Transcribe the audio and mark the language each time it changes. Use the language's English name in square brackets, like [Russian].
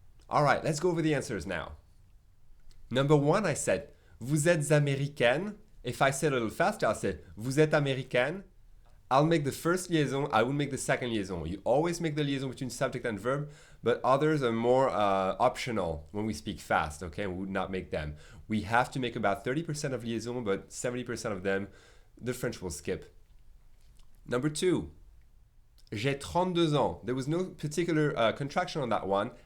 [English] All right, let's go over the answers now. Number 1, I said, [French] vous êtes américaine. [English] If I say it a little faster, I'll say, vous êtes américaine. I'll make the first liaison, I will make the second liaison. You always make the liaison between subject and verb, but others are more optional when we speak fast, okay? We would not make them. We have to make about 30% of liaison, but 70% of them, the French will skip. Number 2, [French] j'ai 32 ans. [English] There was no particular contraction on that one.